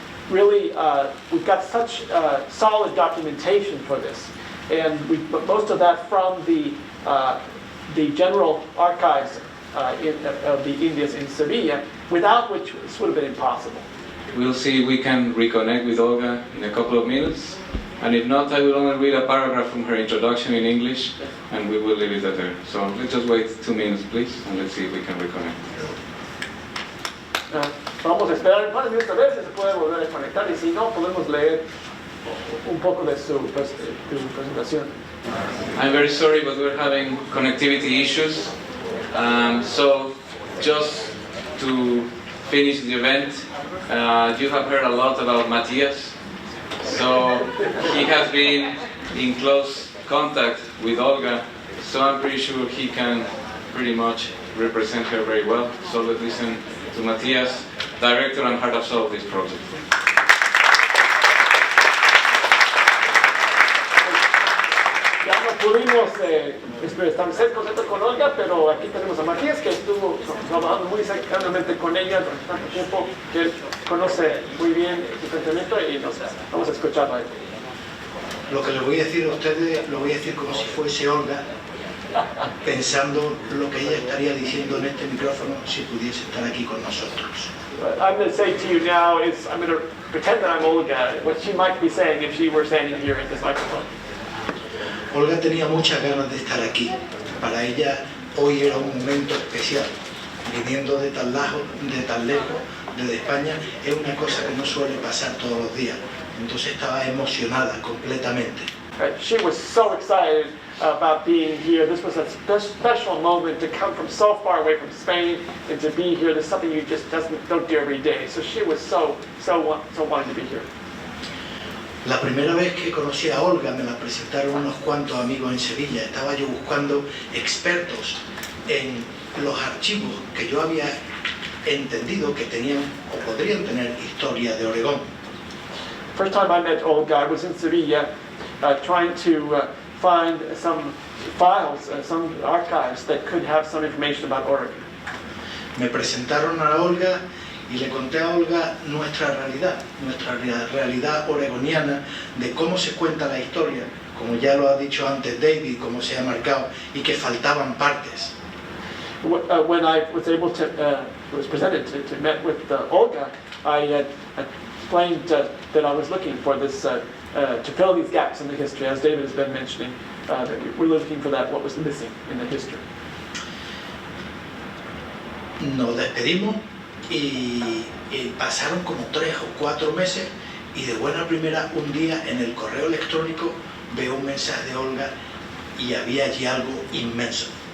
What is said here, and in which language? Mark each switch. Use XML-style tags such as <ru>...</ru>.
<en>really we've got such solid documentation for this, and most of that from the general archives of the Indias in Sevilla, without which this would have been impossible. We'll see if we can reconnect with Olga in a couple of minutes. And if not, I will only read a paragraph from her introduction in English, and we will leave it at there. So let's just wait 2 minutes, please, and let's see if we can reconnect.</en> <es>Vamos a esperar un par de minutos a ver si se puede volver a conectar, y si no, podemos leer un poco de su presentación.</es> <en>I'm very sorry, but we're having connectivity issues. So just to finish the event, you have heard a lot about Matthias. So he has been in close contact with Olga, so I'm pretty sure he can pretty much represent her very well. So let's listen to Matthias director and heart and soul of this project.</en> <es>Ya no pudimos establecer contacto con Olga, pero aquí tenemos a Matías, que estuvo trabajando muy cercanamente con ella durante tanto tiempo, que él conoce muy bien su pensamiento y vamos a escucharlo a él. Lo que les voy a decir a ustedes, lo voy a decir como si fuese Olga, pensando lo que ella estaría diciendo en este micrófono si pudiese estar aquí con nosotros.</es> <en>What I'm going to say to you now is, I'm going to pretend that I'm Olga, what she might be saying if she were standing here at this microphone.</en> <es>Olga tenía muchas ganas de estar aquí. Para ella hoy era un momento especial. Viniendo de tan lejos, desde España, es una cosa que no suele pasar todos los días. Entonces estaba emocionada completamente.</es> <en>She was so excited about being here. This was a special moment to come from so far away from Spain and to be here. There's something you just don't do every day. So she was so wanting to be here.</en> <es>La primera vez que conocí a Olga me la presentaron unos cuantos amigos en Sevilla. Estaba yo buscando expertos en los archivos que yo había entendido que tenían o podrían tener historia de Oregón.</es> <en>First time I met Olga, I was in Sevilla trying to find some files, some archives that could have some information about Oregon.</en> <es>Me presentaron a Olga y le conté a Olga nuestra realidad oregoniana, de cómo se cuenta la historia, como ya lo ha dicho antes David, como se ha marcado, y que faltaban partes.</es> <en>When I was presented to meet with Olga, I explained that I was looking for this, to fill these gaps in the history, as David has been mentioning, that we're looking for that, what was missing in the history.</en> <es>Nos despedimos y pasaron como 3 o 4 meses y de buena primera un día en el correo electrónico veo un mensaje de Olga y había allí algo inmenso.</es>